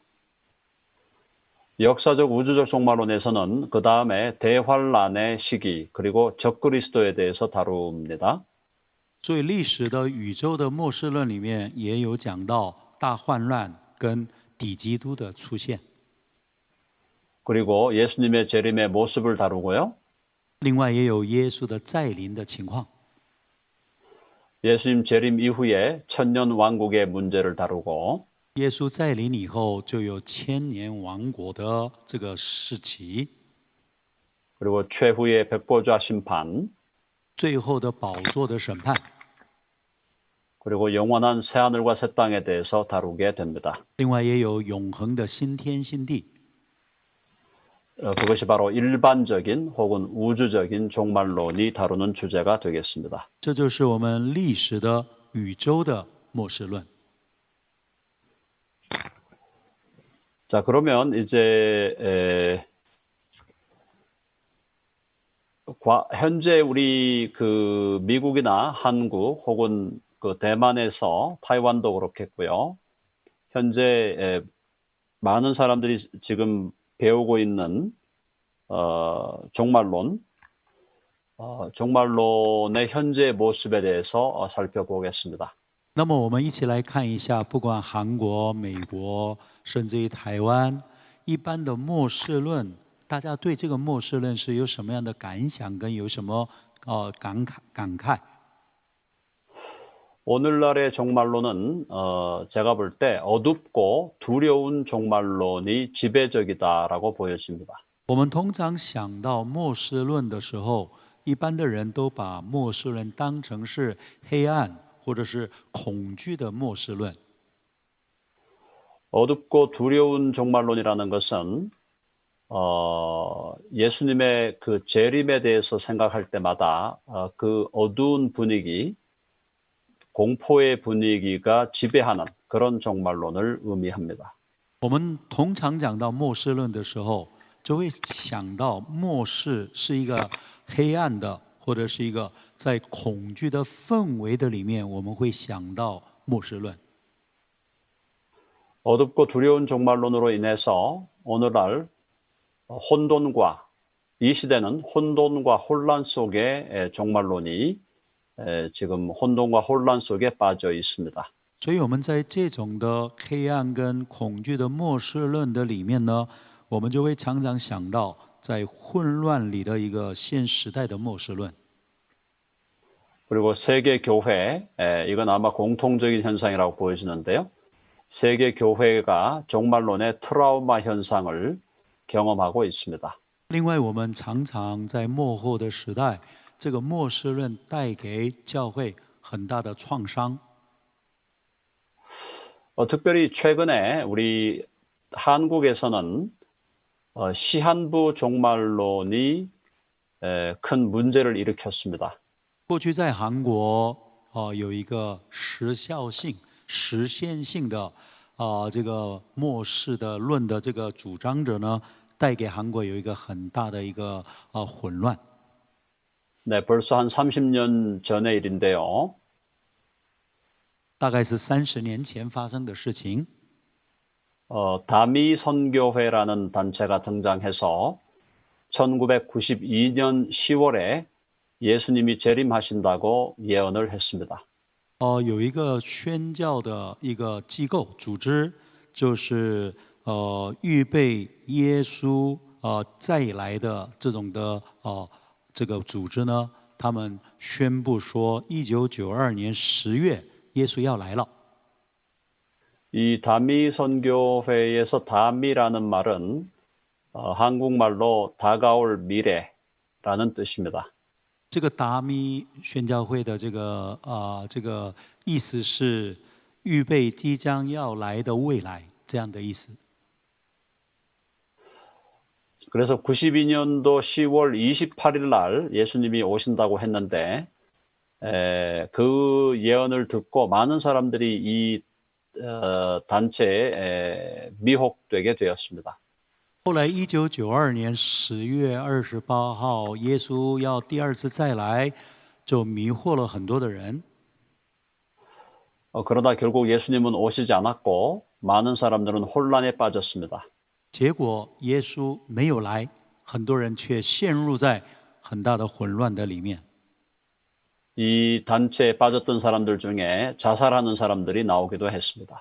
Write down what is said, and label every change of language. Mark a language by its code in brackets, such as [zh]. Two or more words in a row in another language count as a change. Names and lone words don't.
[ko] 역사적 우주적 종말론에서는 그 다음에 대환란의 시기 그리고 적그리스도에 대해서 다룹니다. [zh] 所以历史的宇宙的末世论里面也有讲到大患难跟敌基督的出现。 [ko] 그리고 예수님의 재림의 모습을 다루고요. [zh] 另外也有耶稣的再临的情况。 [ko] 예수님 재림 이후에 천년 왕국의 문제를 다루고 [zh] 耶稣再临以后，就有千年王国的这个时期， [ko] 그리고 최후의 백보좌 심판 [zh] 最后的宝座的审判， [ko] 그리고 영원한 새하늘과 새 땅에 대해서 다루게 됩니다. [zh] 另外也有永恒的新天新地。 [ko] 그것이 바로 일반적인 혹은 우주적인 종말론이 다루는 주제가 되겠습니다. [zh] 这就是我们历史的宇宙的末世论。 [ko] 자, 그러면 이제 현재 우리 그 미국이나 한국 혹은 그 대만에서 타이완도 그렇겠고요. 현재 많은 사람들이 지금 배우고 있는 종말론의 현재 모습에 대해서 살펴보겠습니다. [zh] 那么我们一起来看一下，不管韩国、美国，甚至于台湾，一般的末世论，大家对这个末世论是有什么样的感想，跟有什么感慨？ [ko] 오늘날의 종말론은 제가 볼 때 어둡고 두려운 종말론이 지배적이다라고 보여집니다. [zh] 我们通常想到末世论的时候，一般的人都把末世论当成是黑暗或者是恐惧的末世论。 [ko] 어둡고 두려운 종말론이라는 것은 예수님의 그 재림에 대해서 생각할 때마다 그 어두운 분위기, 공포의 분위기가 지배하는 그런 종말론을 의미합니다. [zh] 我们通常讲到末世论的时候，就会想到末世是一个黑暗的，或者是一个在恐惧的氛围的里面，我们会想到末世论。 [ko] 어둡고 두려운 종말론으로 인해서 오늘날 혼돈과 이 시대는 혼돈과 혼란 속에 종말론이 지금 혼돈과 혼란 속에 빠져 있습니다. [zh] 所以我们在这种的黑暗跟恐惧的末世论的里面呢，我们就会常常想到在混乱里的一个现时代的末世论。 [ko] 그리고 세계 교회, 이건 아마 공통적인 현상이라고 보여지는데요. 세계 교회가 종말론의 트라우마 현상을 경험하고 있습니다. [zh] 另外，我们常常在末后的时代，这个末世论带给教会很大的创伤。 [ko] 특별히 최근에 우리 한국에서는 시한부 종말론이 큰 문제를 일으켰습니다. [zh] 过去在韩国，有一个时效性、实现性的这个末世的论的这个主张者呢，带给韩国有一个很大的一个混乱。 [ko] 네, 벌써 한 30년 전의 일인데요. [zh] 大概是30年前发生的事情。 [ko] 다미 선교회라는 단체가 등장해서 1992년 10월에 예수님이 재림하신다고 예언을 했습니다. [zh] 有一个宣教的一个机构组织，就是预备耶稣再来的这种的这个组织呢，他们宣布说，1992年10月耶稣要来了。 [ko] 이 다미 선교회에서 다미라는 말은 한국말로 다가올 미래라는 뜻입니다. [zh] 这个达米宣教会的这个意思是预备即将要来的未来这样的意思。 [ko] 그래서 92년도 10월 28일 날 예수님이 오신다고 했는데 그 예언을 듣고 많은 사람들이 이 단체에 미혹되게 되었습니다. [zh] 后来1992年10月28号，耶稣要第二次再来，就迷惑了很多的人。 [ko] 그러다 결국 예수님은 오시지 않았고 많은 사람들은 혼란에 빠졌습니다. [zh] 结果耶稣没有来，很多人却陷入在很大的混乱的里面。 [ko] 이 단체에 빠졌던 사람들 중에 자살하는 사람들이 나오기도 했습니다.